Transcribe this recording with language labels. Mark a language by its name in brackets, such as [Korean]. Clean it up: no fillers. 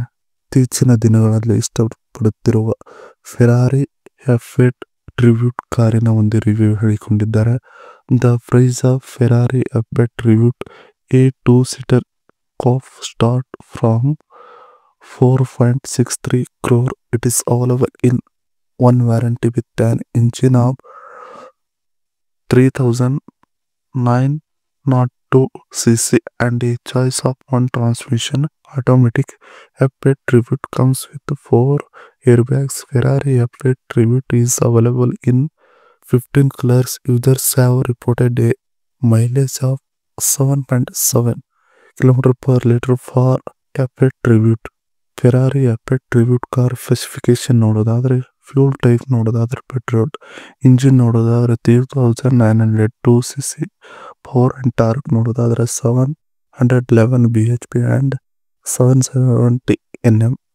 [Kannada] ಇತ್ತೀಚಿನ ದಿನಗಳಲ್ಲಿ ಇಷ್ಟಪಡುತ್ತಿರುವ Ferrari ಎಫ್8 tribute ಕಾರಿನ ಒಂದು ರಿವ್ಯೂ ಹೇಳಿಕೊಂಡಿದ್ದಾರೆ. [English] The price of Ferrari F eight tribute a 2-seater ಕಾಫ್ start from 4.63 crore. It is available in one warranty with an engine of 3902 cc and a choice of one transmission automatic. F8 Tribute comes with 4 airbags. Ferrari F8 Tribute is available in 15 colors. Users have reported a mileage of 7.7 km/L for F8 Tribute. [Kannada] Ferrari ಎಫ್8 tribute car specification ನೋಡೋದಾದ್ರೆ fuel type ನೋಡೋದಾದ್ರೆ petrol, engine ನೋಡೋದಾದ್ರೆ 3902 cc, power and torque ನೋಡೋದಾದ್ರೆ 711 bhp and 770 Nm.